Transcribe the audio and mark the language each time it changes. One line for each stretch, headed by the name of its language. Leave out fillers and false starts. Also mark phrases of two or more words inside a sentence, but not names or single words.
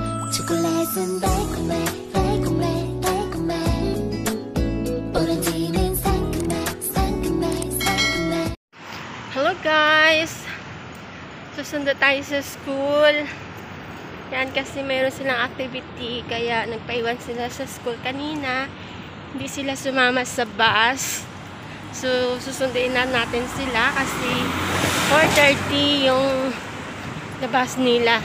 Korean: 초콜릿은 달콤해 달콤해 달콤해 오렌지는 상큼해 상큼해 상큼해.
English: Hello guys!
Filipino: Susundo tayo sa school. Yan kasi mayroon silang activity kaya nagpaiwan sila sa school kanina. Hindi sila sumama sa bus. So susunduin na natin sila kasi 4:30 yung labas nila.